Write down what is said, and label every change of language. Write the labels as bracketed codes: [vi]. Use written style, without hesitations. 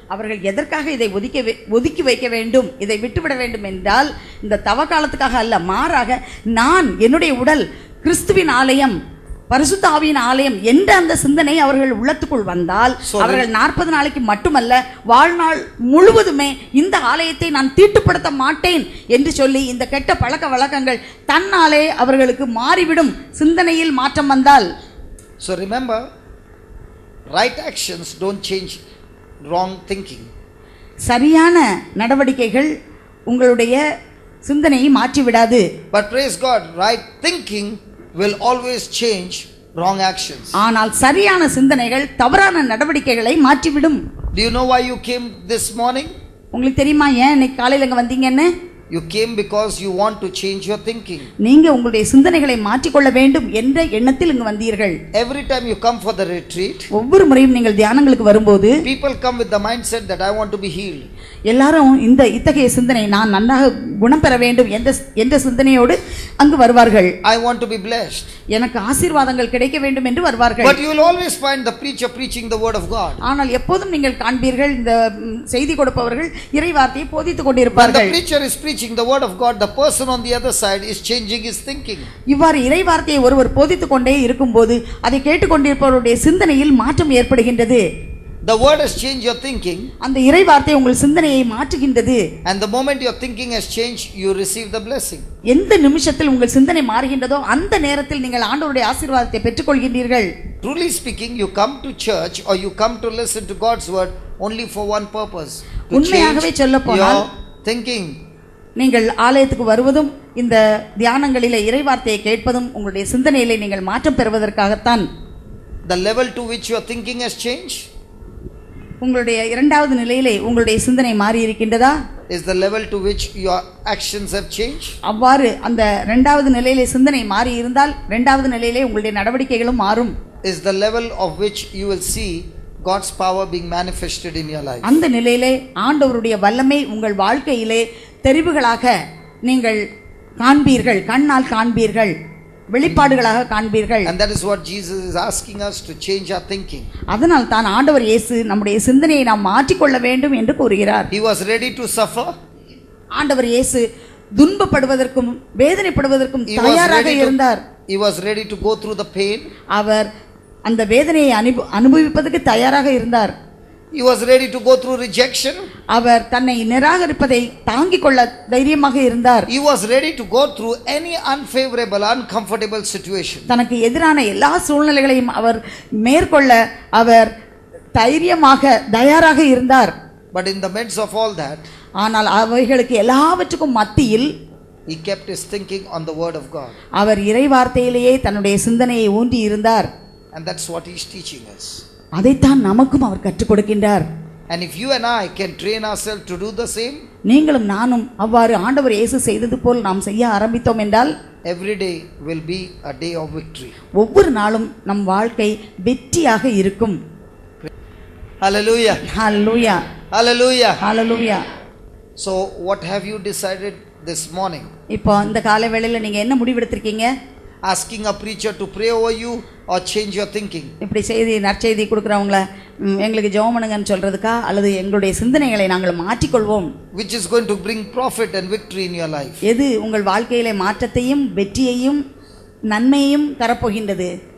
[ta] அவர்கள் எதற்காக இதை ஒதுக்கி வைக்க வேண்டும், இதை விட்டுவிட வேண்டும் என்றால் இந்த தவ காலத்துக்காக அல்ல, மாறாக நான் என்னுடைய உடல் கிறிஸ்துவின் ஆலயம், பரிசுத்த ஆவியின் ஆலயம் என்ற அந்த சிந்தனை அவர்கள் உள்ளத்துக்குள் வந்தால் அவர்கள் 40 நாளைக்கு மட்டுமல்ல வாழ்நாள் முழுவதுமே இந்த ஆலயத்தை நான் தீட்டுப்படுத்த மாட்டேன் என்று சொல்லி இந்த கெட்ட பழக்க வழக்கங்கள் தன்னாலே அவர்களுக்கு மாறிவிடும். சிந்தனையில் மாற்றம் வந்தால். [en] So remember, right actions don't change wrong thinking. [ta] சரியான நடவடிக்கைகள் உங்களுடைய சிந்தனையை மாற்றி விடாது. [en] But praise God, right thinking will always change wrong actions. [ta] ஆனால் சரியான சிந்தனைகள் தவறான நடவடிக்கைகளை மாற்றிவிடும். [en] Do you know why you came this morning? [ta] உங்களுக்கு தெரியுமா ஏன் இன்னைக்கு காலையில இங்க வந்தீங்கன்னு? [en] You came because you want to change your thinking. [ta] நீங்க உங்களுடைய சிந்தனைகளை மாற்றிக் கொள்ள வேண்டும் என்ற எண்ணத்தில் இங்கு வந்தீர்கள். [en] Every time you come for the retreat, [ta] ஒவ்வொரு முறையும் நீங்கள் தியானங்களுக்கு வரும்போது [en] people come with the mindset that I want to be healed. [ta] எல்லாரும் இந்த இத்தகைய சிந்தனை, நான் நன்றாக குணம் பெற வேண்டும் என்ற சிந்தனையோடு அங்கு வருவார்கள். [en] I want to be blessed. [ta] எனக்கு ஆசீர்வாதங்கள் கிடைக்க வேண்டும் என்று வருவார்கள். [en] But you will always find the preacher preaching the word of God. [ta] ஆனால் எப்போதும் நீங்கள் காண்பீர்கள் இந்த செய்தி கொடுப்பவர்கள் இறை வார்த்தையை போதித்துக் [en] When [ta] கொண்டிருப்பார்கள். [en] the preacher is preaching the word of God, the person on the other side is changing his thinking. [ta] இவ்வாறு இறை வார்த்தையை ஒருவர் போதித்துக் கொண்டே இருக்கும்போது அதை கேட்டுக்கொண்டிருப்பவருடைய சிந்தனையில் மாற்றம் ஏற்படுகின்றது. [en] The word has changed your thinking. [ta] அந்த இறை வார்த்தை உங்கள் சிந்தனையை மாற்றுகின்றது. [en] And the moment your thinking has changed, you receive the blessing. [ta] எந்த நிமிஷத்தில் உங்கள் சிந்தனை மாறுகின்றதோ அந்த நேரத்தில் நீங்கள் ஆண்டவருடைய ஆசீர்வாதத்தை பெற்றுக்கொள்கின்றீர்கள். [en] Truly speaking, you come to church or you come to listen to God's word only for one purpose. [ta] உண்மையாகவே சொல்லப் போனால் [en] thinking. [ta] நீங்கள் ஆலயத்துக்கு வருவதும் இந்த தியானங்களிலே இறை வார்த்தையை கேட்பதும் உங்களுடைய சிந்தனையிலே நீங்கள் மாற்றம் பெறுவதற்காகத்தான். [en] The level to which your thinking has changed, [ta] உங்களுடைய இரண்டாவது நிலையிலே உங்களுடைய சிந்தனை மாறி இருக்கின்றதா? [en] is the level to which your actions have changed. [ta] அவ்வாறு அந்த இரண்டாவது நிலையிலே சிந்தனை மாறி இருந்தால் இரண்டாவது நிலையிலே உங்களுடைய நடவடிக்கைகளும் மாறும். [en] Is the level of which you will see God's power being manifested in your life. [ta] அந்த நிலையிலே ஆண்டவருடைய வல்லமை உங்கள் வாழ்க்கையிலே தெரிவுகளாக நீங்கள் காண்பீர்கள், கண்ணால் காண்பீர்கள், வெளிப்பாடுகளாக காண்பீர்கள். [en] And that is what Jesus is asking us to change our thinking. [ta] அதனால் தான் ஆண்டவர் இயேசு நம்முடைய சிந்தனையை நாம் மாற்றிக்கொள்ள வேண்டும் என்று கூறுகிறார். [en] He was ready to suffer. [ta] ஆண்டவர் இயேசு துன்பப்படுவதற்கும் வேதனைப்படுவதற்கும் தயாராக இருந்தார். [en] He was ready to go through the pain. [ta] அவர் அந்த வேதனையை அனுபவிப்பதற்கு தயாராக இருந்தார். [en] He was ready to go through rejection. [ta] அவர் தன்னை நிராகரிப்பதை தாங்கிக் கொள்ள தைரியமாக இருந்தார். [en] He was ready to go through any unfavorable, uncomfortable situation. [ta] தனக்கு எதிரான எல்லா சூழ்நிலைகளையும் அவர் மேற்கொள்ள அவர் தைரியமாக தயாராக இருந்தார். [en] But in the midst of all that, [ta] ஆனால் அவைகளுக்கு எல்லாவற்றுக்கும் மத்தியில் [en] he kept his thinking on the word of God. [ta] அவர் இறை வார்த்தையிலேயே தன்னுடைய சிந்தனையை ஊன்றி இருந்தார். [en] And that's what he is teaching us. [ta] அதைத்தான் நமக்கும் அவர் கற்றுக் கொடுக்கின்றார். [en] And if you and I can train ourselves to do the same, [ta] நீங்களும் நானும் அவ்வாறு ஆண்டவர் இயேசு செய்தது போல் நாம் செய்ய ஆரம்பித்தோம் என்றால் [en] every day will be a day of victory. [ta] ஒவ்வொரு நாளும் நம் வாழ்க்கை வெற்றியாக இருக்கும். [en] Hallelujah. [ta] Hallelujah, [en] Hallelujah. [ta] Hallelujah. [en] So what have you decided this morning? [ta] இப்போ இந்த காலை வேளையில நீங்க என்ன முடிவெடுத்திருக்கீங்க? [en] Asking a preacher to pray over you or change your thinking? [ta] இப்படி நற்செய்தி கொடுக்குறவங்கள எங்களுக்கு ஜெபம் பண்ணுங்கன்னு சொல்றதுக்கா, அல்லது எங்களுடைய சிந்தனைகளை நாங்கள் மாற்றிக்கொள்வோம்? [en] Which is going to bring profit and victory in your life? [ta] எது உங்கள் வாழ்க்கையிலே மாற்றத்தையும் வெற்றியையும் நன்மையையும் தரப்போகின்றது?